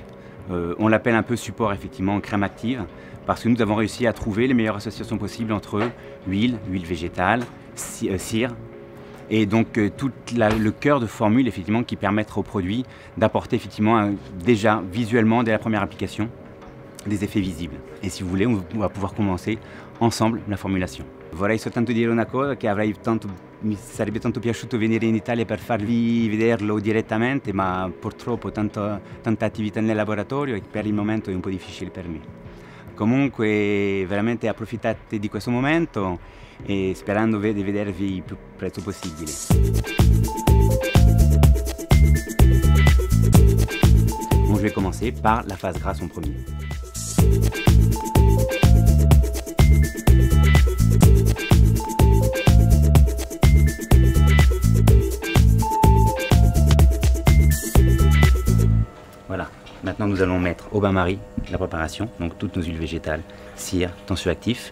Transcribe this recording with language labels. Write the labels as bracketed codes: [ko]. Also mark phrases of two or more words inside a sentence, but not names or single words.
[fr] On l'appelle un peu support effectivement crème active parce que nous avons réussi à trouver les meilleures associations possibles entre huile végétale, cire et donc tout le cœur de formule effectivement qui permettra au produit d'apporter effectivement déjà visuellement dès la première application des effets visibles. Et si vous voulez, on va pouvoir commencer ensemble la formulation. [it] Vorrei soltanto dire una cosa, che mi sarebbe tanto piaciuto venire in Italia per farvi vederlo direttamente, ma purtroppo tanta attività nel laboratorio e per il momento è un po' difficile per me. Comunque veramente approfittate di questo momento e sperando di vedervi il più presto possibile. [fr] Donc je vais commencer par la phase grasse en premier. Voilà, maintenant nous allons mettre au bain-marie la préparation, donc toutes nos huiles végétales, cire, tensioactif.